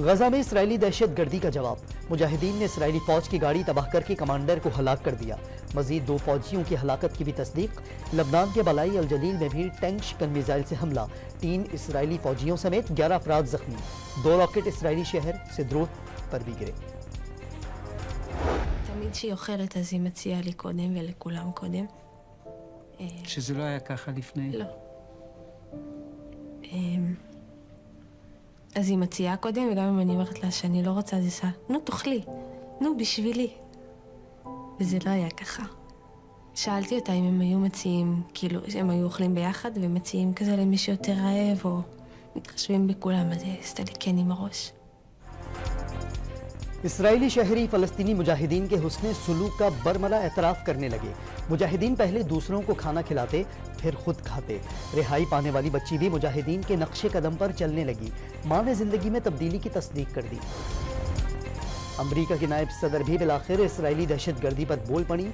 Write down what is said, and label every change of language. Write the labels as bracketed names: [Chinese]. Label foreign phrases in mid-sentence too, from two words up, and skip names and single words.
[Urdu] غزہ میں اسرائیلی دہشت گردی کا جواب۔ مجاہدین نے اسرائیلی فوج کی گاڑی تباہ کر کے کمانڈر کو ہلاک کر دیا۔ مزید 2 فوجیوں کی ہلاکت کی بھی تصدیق۔ لبنان کے بالائی الجلیل میں بھی ٹینک شکن میزائل سے حملہ۔ 3 اسرائیلی فوجیوں سمیت 11 افراد زخمی۔ 2 راکٹ اسرائیلی شہر سدروت پر بھی گرے۔ [Hebrew] תמיד שהיא אוכלת אז היא מציעה לי קודם ולכולם קודם. שזה לא היה ככה לפני? לא. אז היא מציעה קודם, וגם אם אני אומרת לה שאני לא רוצה, אז היא עושה, נו תאכלי, נו בשבילי. וזה לא היה ככה. שאלתי אותה אם הם היו מציעים, כאילו הם היו אוכלים ביחד ומציעים כזה למי שיותר רעב או מתחשבים בכולם, אז היא עשתה לי כן עם הראש. [Urdu] اسرائیلی شہری فلسطینی مجاہدین کے حسن سلوک کا برملا اعتراف کرنے لگے۔ مجاہدین پہلے دوسروں کو کھانا کھلاتے، پھر خود کھاتے۔ رہائی پانے والی بچی بھی مجاہدین کے نقش قدم پر چلنے لگی۔ ماں نے زندگی میں تبدیلی کی تصدیق کر دی۔ امریکہ کی نائب صدر بھی بالآخر اسرائیلی دہشت گردی پر بول پڑی۔